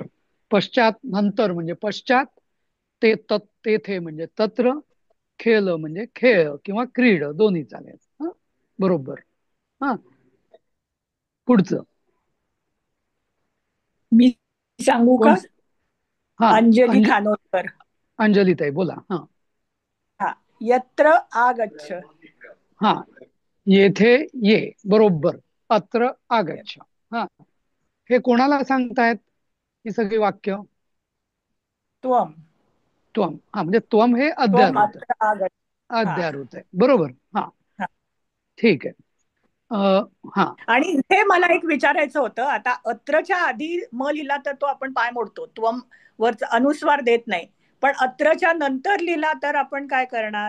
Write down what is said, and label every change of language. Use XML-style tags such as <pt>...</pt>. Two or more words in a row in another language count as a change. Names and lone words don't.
<mr>पश्चात नंतर म्हणजे पश्चात, तेथे म्हणजे तत्र, खेळ म्हणजे खेळ किंवा क्रीड दोन्ही चालेल. हा बरोबर. हा पुढचं मी सांगू कोण? का? हा अंजली खानोलकर. अंजली ताई बोला. हा हा,</mr> <sa>यत्र आगच्छ.</sa> <mr>हा येथे ये, बरोबर.</mr> <sa>अत्र आगच्छ.</sa> <mr>हा हे कोणाला सांगतायत ही सगळी वाक्य? त्वम. त्वम. हा म्हणजे त्वम हे त्वम अध्यारोत आहे.</mr> <sa>अत्र आगच्छ.</sa> <mr>हा अध्यारोत आहे, बरोबर. हा हा. ठीक आहे. हा आणि इथे मला एक विचारायचं होतं, आता अत्रच्या आधी म लिहिला तर तो आपण पाय मोडतो, त्वम वरचा अनुस्वार देत नाही, पण अत्रच्या नंतर लिहिला तर आपण काय करणार?</mr>